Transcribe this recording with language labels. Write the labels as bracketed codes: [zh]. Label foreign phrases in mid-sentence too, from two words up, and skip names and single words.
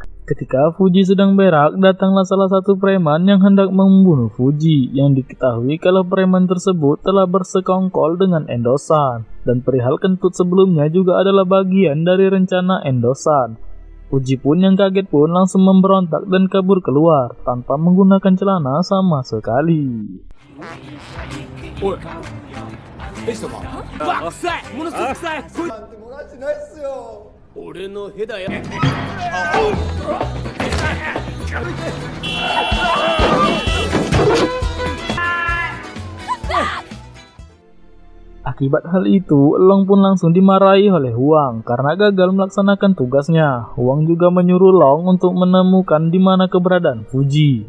[id] Ketika Fuji sedang berak, datanglah salah satu preman yang hendak membunuh Fuji, yang diketahui kalau preman tersebut telah bersekongkol dengan Endo-san, dan perihal kentut sebelumnya juga adalah bagian dari rencana Endo-san. Fuji pun yang kaget pun langsung memberontak dan kabur keluar, tanpa menggunakan celana sama sekali. [ja] え、什么？わっさいものすごく臭い。俺のヘだよ。 [id] Akibat hal itu, Long pun langsung dimarahi oleh Huang karena gagal melaksanakan tugasnya. Huang juga menyuruh Long untuk menemukan di mana keberadaan Fuji.